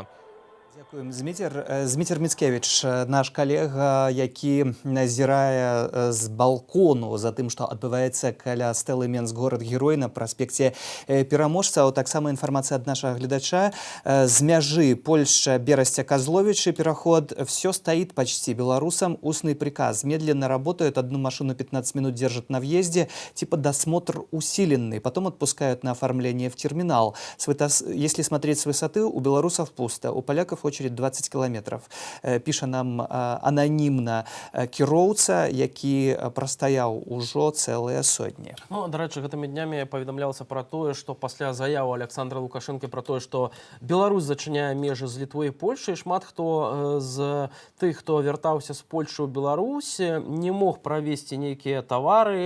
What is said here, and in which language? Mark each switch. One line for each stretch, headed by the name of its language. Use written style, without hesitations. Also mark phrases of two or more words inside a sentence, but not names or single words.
Belarusian: Дзякуем, Зміцер Міцкевіч, наш калега, які назірае з балкону за тым, што адбываецца каля стэлы Менск-горад-герой на праспекце Пераможцаў. Таксама інфармацыя ад нашага гледача. З мяжы Польша, Берасця, Козловичи пераход.
Russian: Все стоит почти. Белорусам устный приказ. Медленно работают, одну машину 15 минут держат на въезде, типа досмотр усиленный. Потом отпускают на оформление в терминал. Если смотреть с высоты, у белорусов пусто, у поляков очередь 20 километров.
Belarusian: Піша нам ананімна кіроўца, які прастаяў ужо цэлыя сотні. Ну, дарэчы, гэтымі днямі паведамлялася пра тое, што пасля заявы Александра Лукашенко пра тое, што Беларусь зачыняе межы з Літвой і Польшай, шмат хто з тых, хто вяртаўся з Польшы ў Беларусь, не мог правезці нейкія тавары.